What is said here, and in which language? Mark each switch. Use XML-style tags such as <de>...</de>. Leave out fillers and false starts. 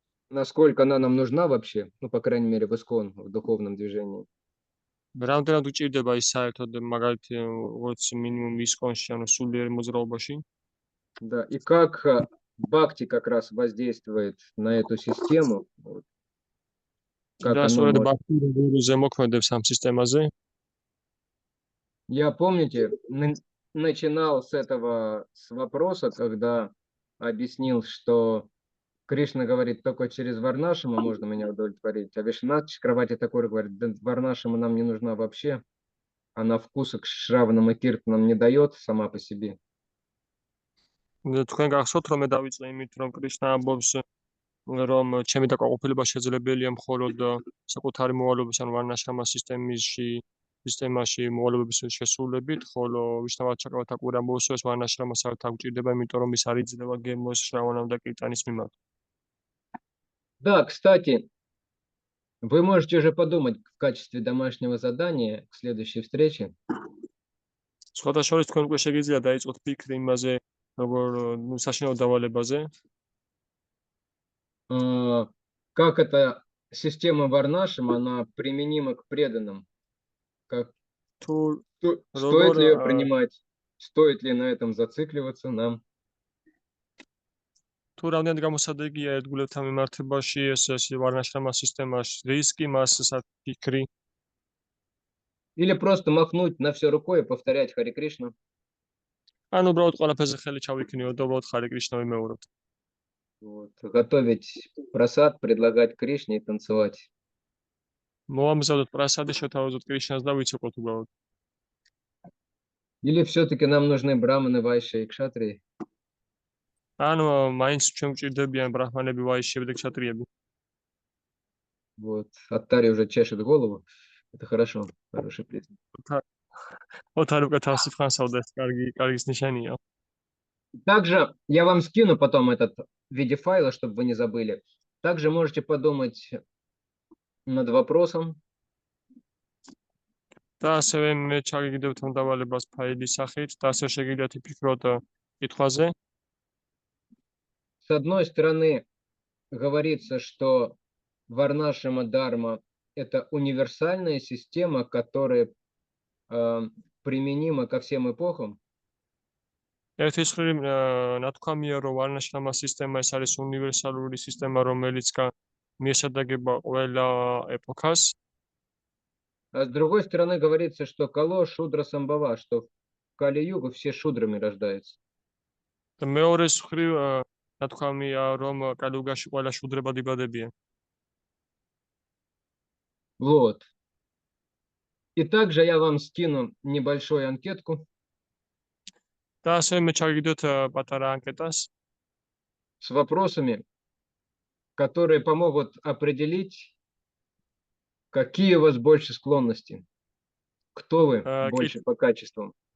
<ru>Насколько она нам нужна вообще, ну, по крайней мере, в ИСКОН, в духовном движении.</ru> <ka>რამდენად უჭირდება ის საერთოდ მაგალითი როგორც მინიმუმ ისკონში, ანუ სულიერ მოძრაობაში.</ka> <ru>Да, и как бхакти как раз воздействует на эту систему. Вот. Как</ru> <ka>და</ka> <ru>оно</ru> <ka>სწორედ</ka> <ru>может-</ru> <ka>ბაქი როგორ ზემოქმედებს ამ სისტემაზე.</ka> <ru>Я, помните, начинал с этого с вопроса, когда объяснил, что Кришна говорит, только через Варнашаму можно меня удовлетворить, а Вишванат Чакраварти Такур говорит, да Варнашама нам не нужна вообще, она вкуса к Шраванам и Киртанам не дает сама по себе.</ru> <ka>თქვენ გახსოვთ რომ მე დავიწყე იმით რომ კრიშნა ამბობს რომ ჩემი დაკავებულება შეძლებელია მხოლოდ საკუთარი მოვალეობის ან ვარნაშრამა სისტემაში მოვალეობის შესრულებით, ხოლო ვიშნავად ჩაკრავათაკური ამბობს რომ ეს ვარნაშრამა საერთოდ არ გვჭირდება, იმიტომ რომ ის არ იძლევა გემოს, შრავანამ და კირტანის მიმართ.</ka> <ru>Да, кстати, вы можете уже подумать в качестве домашнего задания к следующей встрече.</ru> <ka>სხვათა შორის თქვენ უკვე შეგიძლიათ დაიწყოთ ფიქრი იმაზე, როგორ საშინაო დავალებაზე.</ka> <ru>Как эта система Варнашама, она применима к преданным. Как,</ru> <ka>თუ</ka> <ru>стоит ли ее принимать? стоит ли на этом зацикливаться нам.</ru> <ka>თუ რამდენად გამოსადეგია ერთგულებთან მიმართებაში ეს ვარნაშრამა სისტემაში რისკი, მას საფიქრი.</ka> <ru>Или просто махнуть на все рукой и повторять Хари Кришна.</ru> <ka>ან უბრალოდ ყველაფერზე ხელი ჩავიქნიოთ და უბრალოდ ხარი კრიშნა ვიმეოროთ.</ka> <ru>Вот. Готовить прасад, предлагать Кришне и танцевать.</ru> <ka>მოვამზადოთ პრასადი, შევთავაზოთ კრიშნას და ვიცოყოთ უბრალოდ.</ka> <ru>Или все-таки нам нужны браманы, вайши и кшатрии?</ru> <ka>ანუ მაინც ჩვენ გვჭირდებიან ბრაჰმანები, ვაიშიები და ქშატრიები.</ka> <ru>Вот. Аттари уже чешет голову. Это хорошо, хороший признак.</ru> <ka>ოთარ უკვე თავს იფხანსავდეს, კარგის ნიშანია.</ka> <ru>Также я вам скину потом этот в виде файла, чтобы вы не забыли. Также можете подумать над вопросом.</ru> <ka>და ასევე მე ჩაგიგდებთ ამ დავალებას ფაილის სახით და ასე შეგიძლიათ იფიქროთ კითხვაზე.</ka> <ru>С одной стороны, говорится, что Варнашрама Дharma – это универсальная система, которая применима ко всем эпохам.</ru> <ka>ერთის მხრივ ნათქვამია, რომ ვარნაშრამა სისტემა ეს არის უნივერსალური სისტემა, რომელიც მიესადაგება ყველა ეპოქას.</ka> <ru>А с другой стороны, говорится, что Кало Шудра Самбава, что в Кали-югу все шудрами рождаются.</ru> <ka>და მეორეს მხრივ ნათქვამია, რომ კალიუგაში ყველა შუდრებად იბადებიან.</ka> <ru>Вот. И также я вам скину небольшую анкетку</ru> <ka>და ასევე მე ჩაგიგდოთ პატარა ანკეტას,</ka> <ru>с вопросами, которые помогут определить, какие у вас больше склонности, кто вы больше по качествам.</ru>